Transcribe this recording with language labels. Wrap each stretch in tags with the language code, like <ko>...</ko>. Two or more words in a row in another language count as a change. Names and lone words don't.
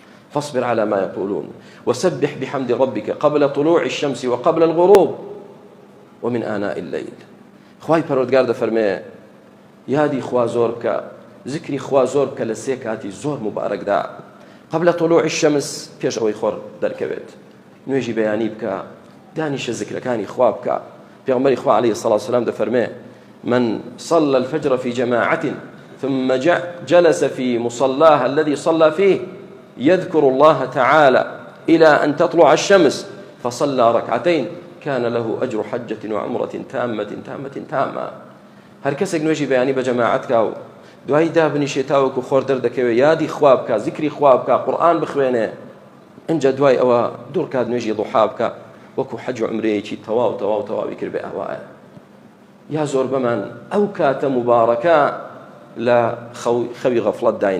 <ar>فاصبر على ما يقولون وسبح بحمد ربك قبل طلوع الشمس وقبل الغروب ومن آناء الليل.</ar> <ckb>خواهی پەروەردگار دەفەرمێ یادی خوا زۆر بکە، ذکری خوا زۆر بکە لە سێ کاتی زۆر مبارەکدا.</ckb> <ar>قبل طلوع الشمس</ar> <ckb>پێش ئەوەی خۆر دەرکەوێت نوێژی بەیانی بکە، دانیشە ذکرەکانی خوا بکە. پێغەمبەری خوا</ckb> <ar>عەلەیهی الصلاة والسلام</ar> <ckb>دەفەرمێ</ckb> <ar>من صلى الفجر في جماعة ثم جلس في مصلاها الذي صلى فيه يذكر الله تعالى إلى أن تطلع الشمس فصلى ركعتين كان له أجر حجة وعمرة تامة.</ar> <ckb>هر کەسێک نوێژی بەیانی بە جەماعەت کا و دوای دابنیشێ تاوەکو خۆر دەردەکەوێ، یادی خوا بکە، ذکری خوا بکە، قورئان بخوێنێ، ئەنجا دوای ئەوە دوور کات نوێژی ضوحا بکە، وەکو حەج و عومرەیەکی تەواوی کرد بێ ئەوایە. یا زۆر بەمان ئەو کاتە مبارەکە لە خەوی غەفڵەت داین.</ckb>